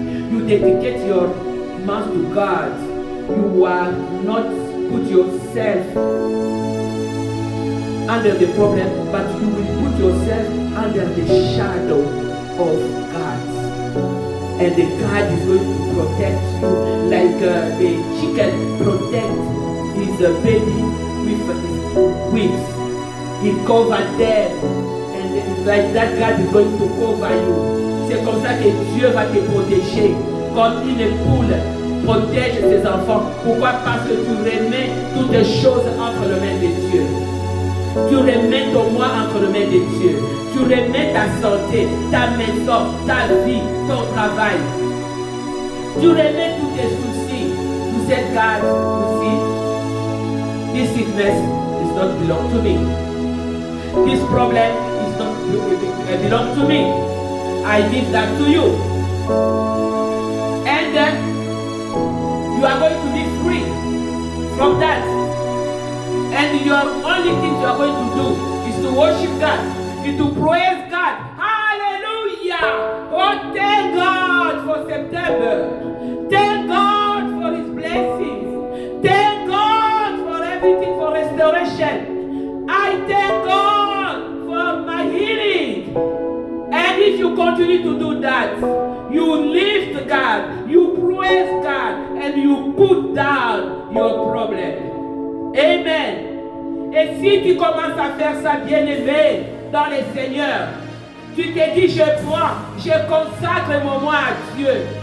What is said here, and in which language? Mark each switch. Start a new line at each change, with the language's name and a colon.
English: You dedicate your mouth to God. You are not put yourself under the problem, but you will put yourself under the shadow of God. And the God is going to protect you like a chicken protects his baby with his wings. He covered them, and like that God is going to cover you.
French: C'est comme ça que Dieu va te protéger, comme une poule protège ses enfants. Pourquoi? Parce que tu remets toutes les choses entre les mains de Dieu. Tu remets ton moi entre les mains de Dieu. Tu remets ta santé, ta maison, ta vie, ton travail. Tu remets tous tes soucis.
English: You said, God, you see, this sickness does not belong to me. This problem is not belong to me. I give that to you. And you are going to be free from that. And your only thing you are going to do is to worship God, is to praise God. Hallelujah! Oh, thank God for September. Thank God for his blessings. Thank God for everything, for restoration. I thank God for my healing. And if you continue to do that, you lift God, you praise God, and you put down your problem. Amen.
French: Et si tu commences à faire ça, bien-aimé, dans le Seigneur, tu te dis, je prends, je consacre mon moi à Dieu.